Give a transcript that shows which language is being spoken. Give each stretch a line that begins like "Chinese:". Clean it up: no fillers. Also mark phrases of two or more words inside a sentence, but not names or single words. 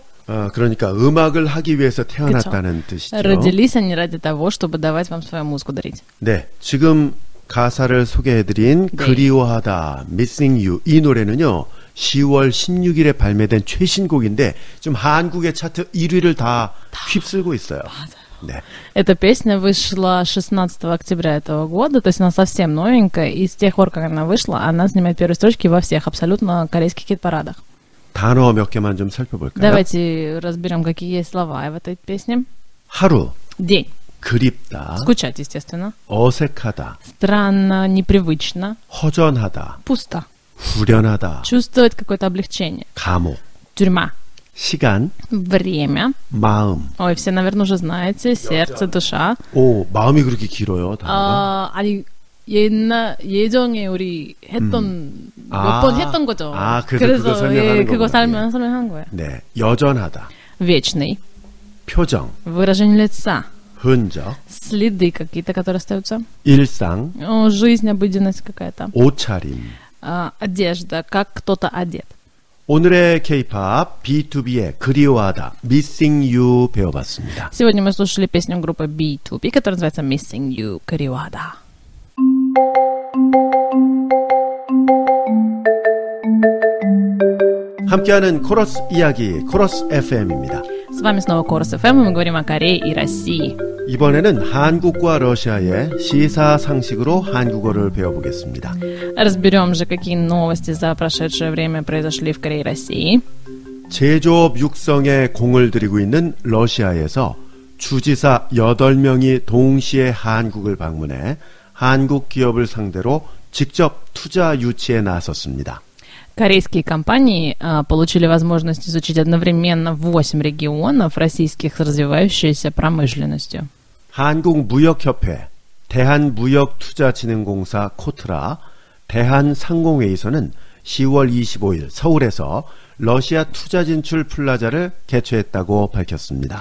Korean: 그러니까 음악을 하기 위해서 태어났다는 뜻이죠.
Russian: Родились они ради того, чтобы давать вам свою музыку дарить.
Korean: 네, 지금 가사를 소개해드린 네. 그리워하다, Missing You 이 노래는요. 10월 16일에 발매된 최신곡인데 지금 한국의 차트 1위를 다 휩쓸고 있어요. 네.
Russian: Эта песня вышла 16 октября этого года, то есть она совсем новенькая, и с тех пор, как она вышла, она занимает первые строчки во всех абсолютно корейских хит-парадах.
Korean: 단어 몇 개만 좀 살펴볼까요?
Russian: Давайте разберем, какие есть слова в этой песне.
Korean: 하루,
Russian: День.
Korean: 그립다,
Russian: Скучать, естественно.
Korean: 어색하다,
Russian: Странно, непривычно.
Korean: 허전하다,
Russian: Пусто.
Korean: 후련하다,
Russian: Чувствовать какое-то облегчение.
Korean: 감옥,
Russian: Тюрьма.
Korean: 시간,
Russian: Время.
Korean: 마음.
Russian: Ой, все, наверное, уже знаете. Сердце, душа.
Korean: 오, 마음이 그렇게 길어요, 단어가. 아니, 예정에 우리 했던, 몇 번 했던 거죠. 그래서 그거 설명하는 그거 거군요. 설명한 거예요. 네, 여전하다,
Russian: Вечный.
Korean: 표정,
Russian: Выражение лица.
Korean: 흔적,
Russian: Следы какие-то, которые остаются.
Korean: 일상,
Russian: Жизнь, обыденность какая-то.
Korean: 옷차림.
Russian: Одежда, как кто-то одет.
Korean: 오늘의 K-pop B2B의 그리워하다, Missing You 배워봤습니다.
Russian: Сегодня мы слушали песню группы B2B, которая называется Missing You, Кривада.
Korean: 함께하는 코러스 이야기, 코러스 FM입니다.
Russian: С вами снова Корос FM, и мы говорим о Корее и России.
Korean: 이번에는 한국과 러시아의 시사상식으로 한국어를 배워보겠습니다.
Russian: Разберем же, какие новости за прошедшее время произошли в Корее и России.
Korean: 제조업 육성에 공을 들이고 있는 러시아에서 주지사 8명이 동시에 한국을 방문해 한국 기업을 상대로 직접 투자 유치에 나섰습니다.
Russian: Корейские компании получили возможность изучить одновременно 8 регионов российских с развивающейся промышленностью.
Korean: 한국무역협회, 대한무역투자진흥공사 코트라, 대한상공회의소는 10월 25일 서울에서 러시아 투자 진출 플라자를 개최했다고 밝혔습니다.